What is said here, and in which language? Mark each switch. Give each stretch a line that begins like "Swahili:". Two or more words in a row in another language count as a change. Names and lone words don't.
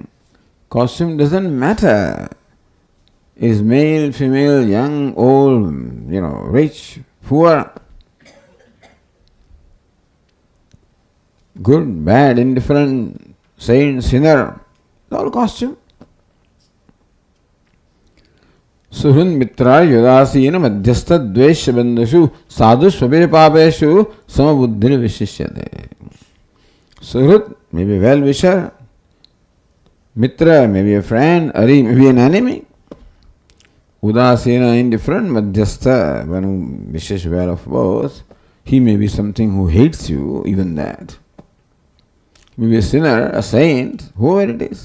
English: Costume doesn't matter. Is male, female, young, old, rich, poor, good, bad, indifferent, saint, sinner, all costume.
Sanskrit: सुहृन् मित्र उदासीन मध्यस्थ द्वेष्य बन्धुषु साधु ष्वपि पापेषु समबुद्धिर् विशिष्यते.
English: Suhrut may be well-wisher, mitra may be a friend, ari may be an enemy, udasina indifferent, madhyastha one who wishes well of both, he may be something who hates you, even that. Maybe a sinner, a saint, whoever it is.